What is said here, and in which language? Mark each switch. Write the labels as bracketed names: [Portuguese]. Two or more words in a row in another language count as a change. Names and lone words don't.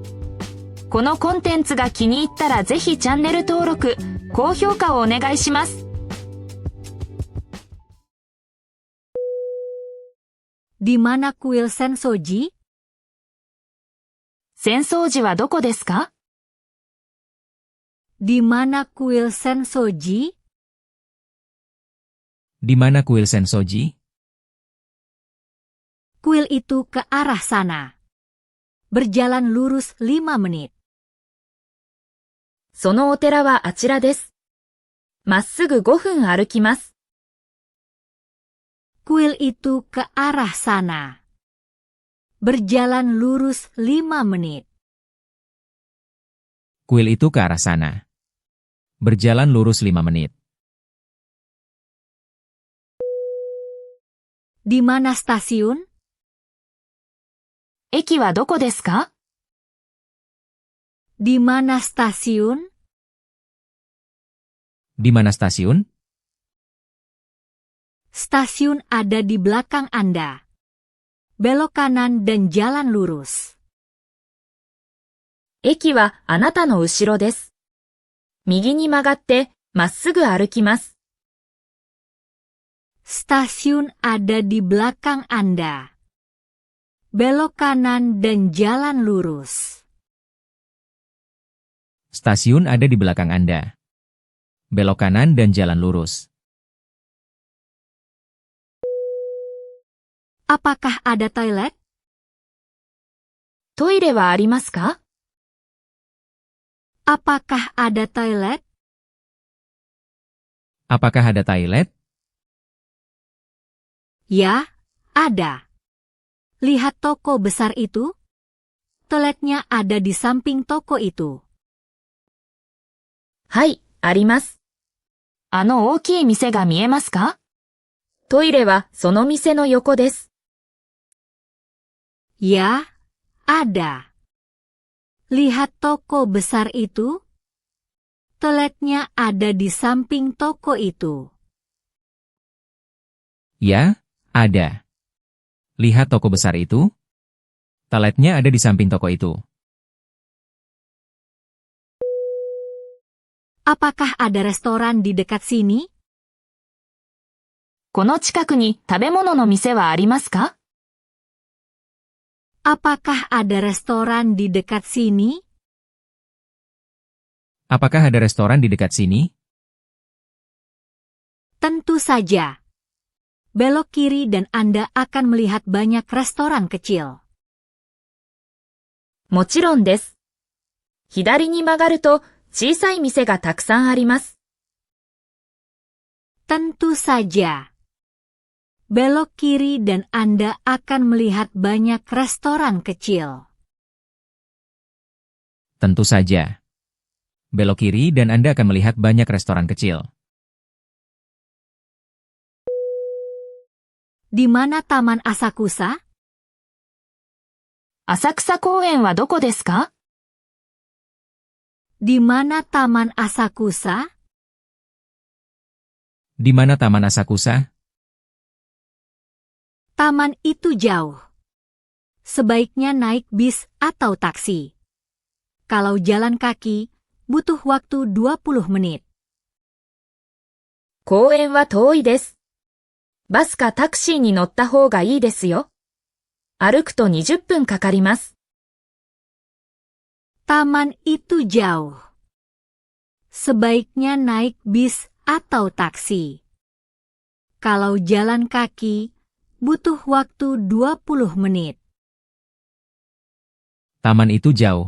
[Japanese] このコンテンツが気に入ったらぜひチャンネル登録、高評価をお願いします。 [Indonesian] Di mana kuil Sensoji? [Japanese] 浅草寺はどこですか？ [Indonesian] Di mana kuil Sensoji? Di mana kuil Sensoji? Kuil itu ke arah sana. Berjalan lurus 5 menit. [Japanese] そのお寺はあちらです。まっすぐ5分歩きます。 [Indonesian] Kuil itu ke arah sana. Berjalan lurus 5 menit. Kuil itu ke arah sana. Berjalan lurus 5 menit. Di mana stasiun? [Japanese] 駅はどこですか？ [Indonesian] Di mana stasiun? Di mana stasiun? Stasiun ada di belakang Anda. Belok kanan dan jalan lurus. [Japanese] 駅はあなたの後ろです。右に曲がってまっすぐ歩きます。 [Indonesian] Stasiun ada di belakang Anda. Belok kanan dan jalan lurus. Stasiun ada di belakang Anda. Belok kanan dan jalan lurus. Apakah ada toilet? [Japanese] トイレはありますか？ [Indonesian] Apakah ada toilet? Apakah ada toilet? Ya, ada. Lihat toko besar itu. Toiletnya ada di samping toko itu. [Japanese] はい、あります。あの大きい店が見えますか？トイレはその店の横です。 [Indonesian] Ya, ada. Lihat toko besar itu. Toiletnya ada di samping toko itu. Ya, ada. Lihat toko besar itu. Toiletnya ada di samping toko itu. Apakah ada restoran di dekat sini? [Japanese] この近くに食べ物の店はありますか？ [Indonesian] Apakah ada restoran di dekat sini? Apakah ada restoran di dekat sini? Tentu saja. Belok kiri dan Anda akan melihat banyak restoran kecil. [Japanese] もちろんです。左に曲がると小さい店がたくさんあります。 [Indonesian] Tentu saja. Belok kiri dan Anda akan melihat banyak restoran kecil. Tentu saja. Belok kiri dan Anda akan melihat banyak restoran kecil. Di mana Taman Asakusa? [Japanese] 浅草公園はどこですか？ [Indonesian] Di mana Taman Asakusa? Di mana Taman Asakusa? Taman itu jauh. Sebaiknya naik bis atau taksi. Kalau jalan kaki, butuh waktu 20 menit. [Japanese] 公園は遠いです。バスかタクシーに乗った方がいいですよ。歩くと20分かかります。 [Indonesian] Taman itu jauh. Sebaiknya naik bis atau taksi. Kalau jalan kaki, butuh waktu 20 menit. Taman itu jauh.